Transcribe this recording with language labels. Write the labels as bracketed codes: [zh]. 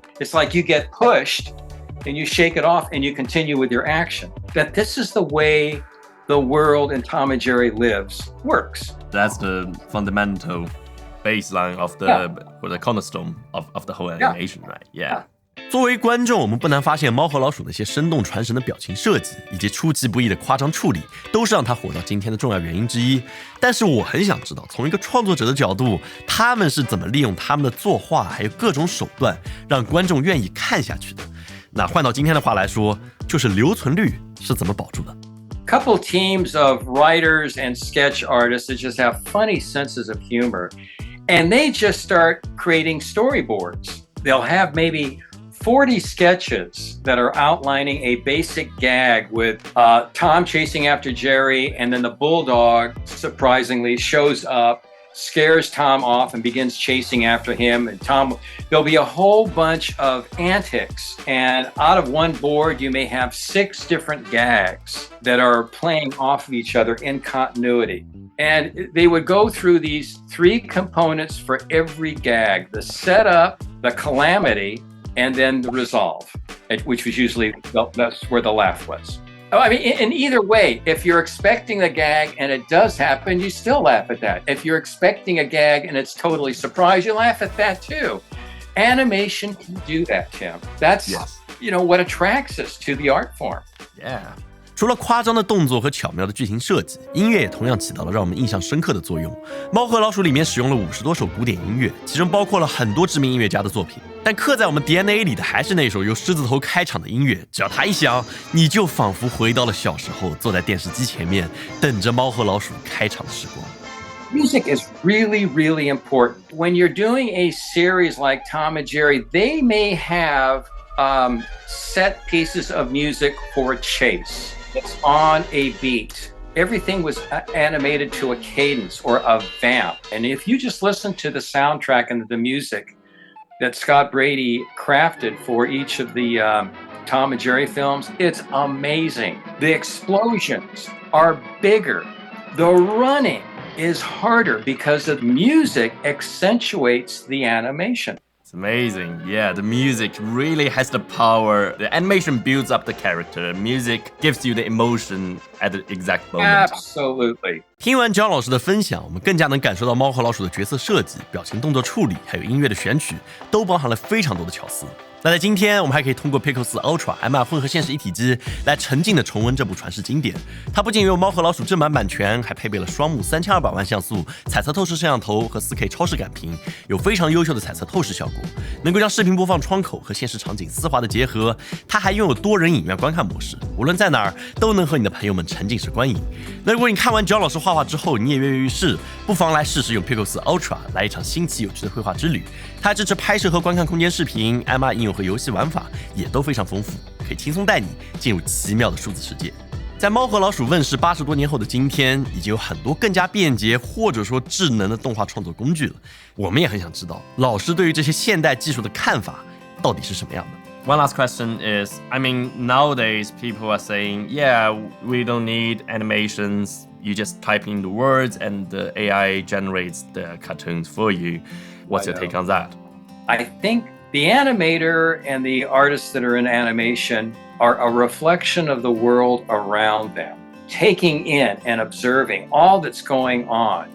[en] It's like you get pushed and you shake it off and you continue with your action. That this is the way the world in Tom and Jerry lives works. That's the fundamental baseline of the cornerstone of the whole animation, right? Yeah. [zh] 作为观众，我们不难发现，猫和老鼠那些生动传神的表情设计，以及出其不意的夸张处理，都是让它火到今天的重要原因之一。但是我很想知道，从一个创作者的角度，他们是怎么利用他们的作画还有各种手段，让观众愿意看下去的。那换到今天的话来说，就是留存率是怎么保住的。 [en] Couple teams of writers and sketch artists that just have funny senses of humor, and they just start creating storyboards. They'll have maybe 40 sketches that are outlining a basic gag with Tom chasing after Jerry, and then the bulldog surprisingly shows up, scares Tom off and begins chasing after him. And there'll be a whole bunch of antics, and out of one board you may have 6 different gags that are playing off of each other in continuity. And they would go through these 3 components for every gag: the setup, the calamity, and then the resolve, which was usually, that's where the laugh was. I mean, in either way, if you're expecting a gag and it does happen, you still laugh at that. If you're expecting a gag and it's totally surprised, you laugh at that too. Animation can do that, Tim. That's, what attracts us to the art form. Yeah. [zh] 除了夸张的动作和巧妙的剧情设计，音乐也同样起到了让我们印象深刻的作用。猫和老鼠里面使用了50多首古典音乐，其中包括了很多知名音乐家的作品。但刻在我们 DNA 里的还是那首由狮子头开场的音乐，只要它一响，你就仿佛回到了小时候，坐在电视机前面，等着猫和老鼠开场的时光。 [en] Music is really, really important. When you're doing a series like Tom and Jerry, they may have set pieces of music for a chase. It's on a beat. Everything was animated to a cadence or a vamp. And if you just listen to the soundtrack and the music that Scott Brady crafted for each of the Tom and Jerry films, it's amazing. The explosions are bigger. The running is harder because the music accentuates the animation. It's amazing. Yeah, the music really has the power. The animation builds up the character. Music gives you the emotion at the exact moment. Absolutely. [zh] 听完焦老师的分享，我们更加能感受到猫和老鼠的角色设计、表情动作处理，还有音乐的选取，都包含了非常多的巧思。那在今天，我们还可以通过 Pixel 4 Ultra MR 混合现实一体机来沉浸的重温这部传世经典。它不仅有猫和老鼠正版版权，还配备了双目3200万像素彩色透视摄像头和 4K 超视感屏，有非常优秀的彩色透视效果，能够将视频播放窗口和现实场景丝滑的结合。它还拥有多人影院观看模式，无论在哪儿都能和你的朋友们沉浸式观影。那如果你看完焦老师画画之后，你也跃跃欲试，不妨来试试用 Pixel 4 Ultra 来一场新奇有趣的绘画之旅。它支持拍摄和观看空间视频 ，MR 应用用和游戏玩法也都非常丰富，可以轻松带你进入奇妙的数字世界。在猫和老鼠问世80多年后的今天，已经有很多更加便捷或者说智能的动画创作工具了。我们也很想知道，老师对于这些现代技术的看法到底是什么样的。 [en] One last question is, I mean, nowadays people are saying, yeah, we don't need animations. You just type in the words and the AI generates the cartoons for you. What's your take on that? I think the animator and the artists that are in animation are a reflection of the world around them, taking in and observing all that's going on.